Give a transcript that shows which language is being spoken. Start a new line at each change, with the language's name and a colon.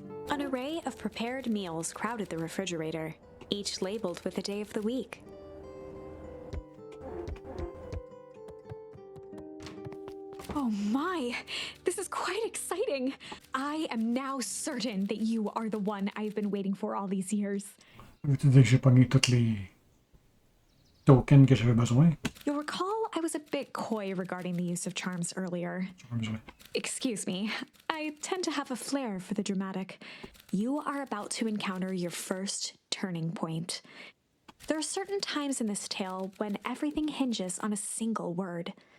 English: An array of prepared meals crowded the refrigerator. each labeled with a day of the week. Oh my, this is quite exciting. I am now certain that you are the one I've been waiting for all these years.
French: Veux-tu dire que j'ai pogné toutes les tokens que j'avais besoin?
English: You'll recall I was a bit coy regarding the use of charms earlier. Excuse me, I tend to have a flair for the dramatic. You are about to encounter your first turning point. There are certain times in this tale when everything hinges on a single word.